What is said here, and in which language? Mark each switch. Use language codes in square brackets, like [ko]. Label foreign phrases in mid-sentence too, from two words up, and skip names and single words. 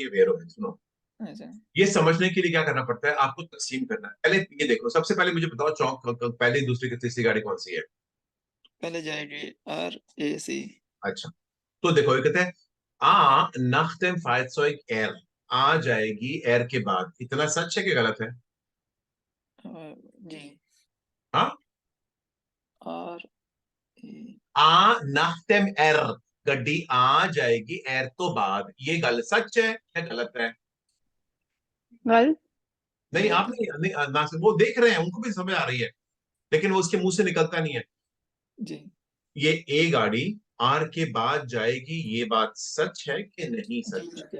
[hi] ये वेरो है। सुनो, ऐसा। ये समझने के लिए क्या करना पड़ता है, आपको तकसीम करना है। पहले ये देखो, सबसे पहले मुझे बताओ चौक पहली दूसरी तीसरी गाड़ी कौन सी है? पहले जाएगी RAC। अच्छा, तो देखो ये कहते हैं आ [de] nach dem Fahrzeug R, [hi] आ जाएगी एर के बाद। इतना सच है कि गलत है? जी। हाँ, और आ [de] nach dem R, [hi] गड्डी आ जाएगी एर तो बाद। ये गल सच है या गलत है? गलत। नहीं, आप नहीं ना से वो देख रहे हैं, उनको भी समझ आ रही है, लेकिन वो उसके मुंह से निकलता नहीं है। जी। ये ए गाड़ी आर के बाद जाएगी, ये बात सच है कि नहीं सच है?